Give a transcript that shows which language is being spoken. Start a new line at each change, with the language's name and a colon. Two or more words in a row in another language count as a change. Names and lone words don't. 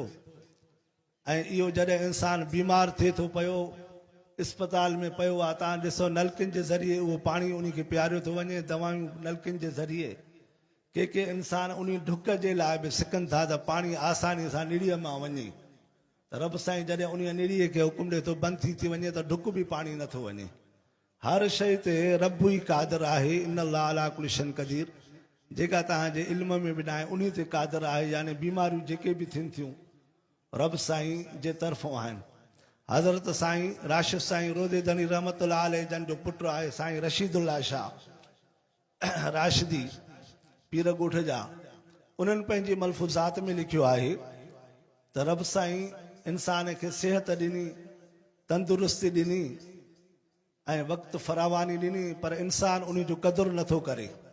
Sindhi: ऐं इहो जॾहिं इंसानु बीमार थिए थो पियो, इस्पताल में पियो आहे, तव्हां ॾिसो नलकिन जे ज़रिए उहो पाणी उन खे पीआरियो थो वञे, दवायूं नलकिन जे ज़रिए। के इंसान उन ढुक जे लाइ बि सिकनि था त पाणी आसानी सां निड़ीअ मां वञे, त रब साईं जॾहिं उन निड़ीअ खे हुकुम ॾिए थो बंदि थी वञे त ढुक बि पाणी नथो वञे। हर शइ ते रब ई क़ादिर आहे।
Arabic: إن الله على كل شيء قدير,
Sindhi: जेका तव्हांजे इल्म में बि न आहे उन ते क़ादिर आहे। यानी बीमारियूं जेके बि थियनि थियूं रब साईं जे तरफ़ां आहिनि। हज़रत साईं राशिद साईं रोज़े दनी
Arabic: رحمة الله عليه
Sindhi: जन जो पुटु आहे साईं रशीदुल्लाह शाह राशिदी पीर ॻोठ जा, उन्हनि पंहिंजी मलफ़ूज़ात में लिखियो आहे त रब साईं इंसान खे सिहत ॾिनी, तंदुरुस्ती ॾिनी ऐं वक़्तु फरावानी ॾिनी, पर इंसान उन जो क़दुरु नथो करे।